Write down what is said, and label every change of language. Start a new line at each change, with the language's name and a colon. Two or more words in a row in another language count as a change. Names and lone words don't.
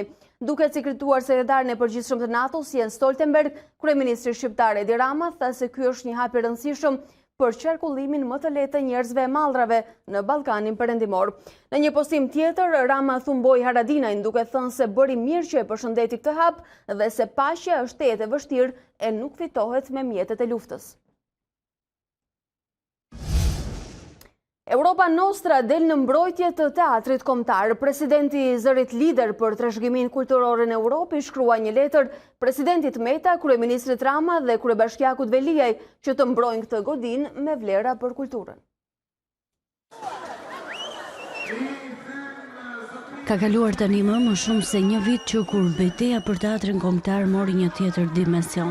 Albanian: Duke ciklituar sekretarin e përgjithshëm të NATO-s Jens Stoltenberg, kryeministri shqiptar Edi Rama tha se ky është një hap i rëndësishëm për qarkullimin më të lehtë të njerëzve e mallrave në Ballkanin Perëndimor. Në një postim tjetër, Rama thumboi Haradinajn duke thënë se bëri mirë që e përshëndeti këtë hap dhe se paqja është jetë e vështirë e nuk fitohet me mjetet e luftës. Europa Nostra del në mbrojtje të teatrit kombëtar. Presidenti i Zërit Lider për trashëgiminë kulturore në Europë shkrua një letër presidentit Meta, kryeministrit Rama dhe kryebashkiakut Veliaj që të mbrojnë këtë godinë me vlera për kulturën. Ka kaluar tani më shumë se një vit që kur betejë për teatrin kombëtar mori një tjetër dimension.